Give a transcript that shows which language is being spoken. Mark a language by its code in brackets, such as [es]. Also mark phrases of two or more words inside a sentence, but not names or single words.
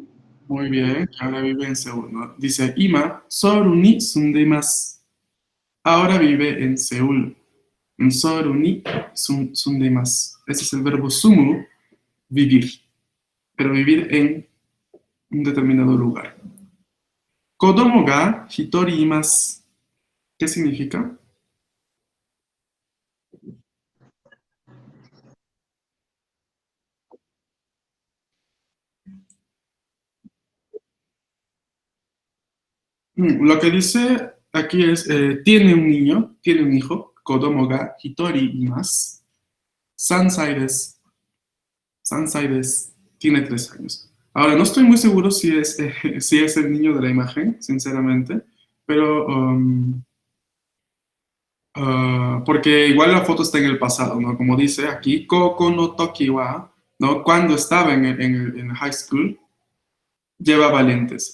[es] Muy bien, que ahora vive en Seúl, ¿no? Dice [ja] 今、ソウルに住んでいます. [es] Ahora vive en Seúl. [ja] ソウルに住んでいます. [es] Ese es el verbo sumu, vivir. Pero vivir en un determinado lugar. [ja] 子供が一人います. [es] ¿Qué significa? Lo que dice aquí es, tiene un niño, tiene un hijo, [ja] 子供が一人います. 三歳です。三歳です. [es] Tiene 3 años. Ahora, no estoy muy seguro si es el niño de la imagen, sinceramente, pero porque igual la foto está en el pasado, ¿no? Como dice aquí, [ja] 高校の時は, [es] ¿no? Cuando estaba en [en] high school, [es] llevaba lentes.